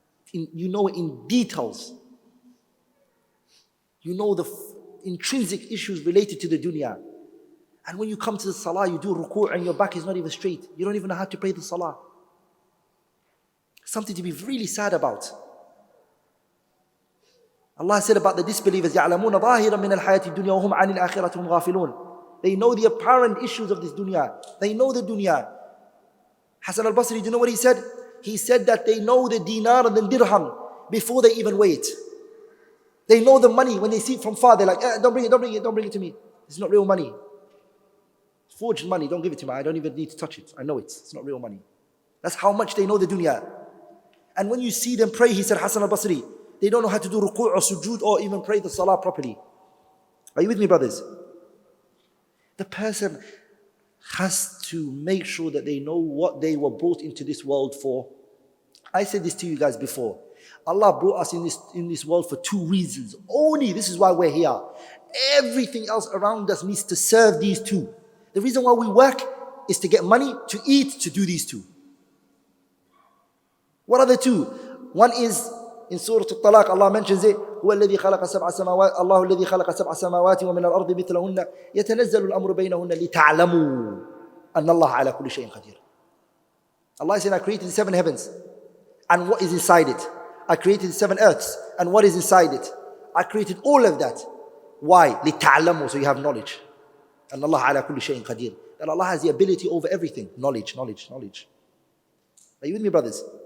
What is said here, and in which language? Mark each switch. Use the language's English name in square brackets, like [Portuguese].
[English] You know it in details. You know the intrinsic issues related to the dunya. And when you come to the salah, you do ruku' and your back is not even straight. You don't even know how to pray the salah. Something to be really sad about. Allah said about the disbelievers, [Arabic] يَعْلَمُونَ ظَاهِرًا مِنَ الْحَيَاةِ الدُّنْيَا وَهُمْ عَنِ الْآخِرَةِ هُمْ غَافِلُونَ. [English] They know the apparent issues of this dunya. They know the dunya. Hassan al-Basri, do you know what he said? He said that they know the dinar and the dirham before they even weigh it. They know the money when they see it from far. They're like, don't bring it to me. It's not real money. It's forged money, don't give it to me. I don't even need to touch it. I know it's not real money. That's how much they know the dunya. And when you see them pray, he said, Hassan al-Basri, they don't know how to do ruku' or sujood or even pray the salah properly. Are you with me, brothers? The person has to make sure that they know what they were brought into this world for. I said this to you guys before. Allah brought us in this world for two reasons. Only this is why we're here. Everything else around us needs to serve these two. The reason why we work is to get money, to eat, to do these two. What are the two? One is in Surah Al-Talaq, Allah mentions it. [Arabic] هو الذي خلق سبع سماوات الله الذي خلق سبع سماوات ومن الأرض مثلهن يتنزل الأمر بينهن لتعلموا أن الله على كل شيء قدير. [English] Allah said, I created the seven heavens and what is inside it. I created the seven earths and what is inside it. I created all of that. Why? لتعلموا, so you have knowledge. [Arabic] أن الله على كل شيء قدير. [English] That Allah has the ability over everything. Knowledge. Are you with me, brothers?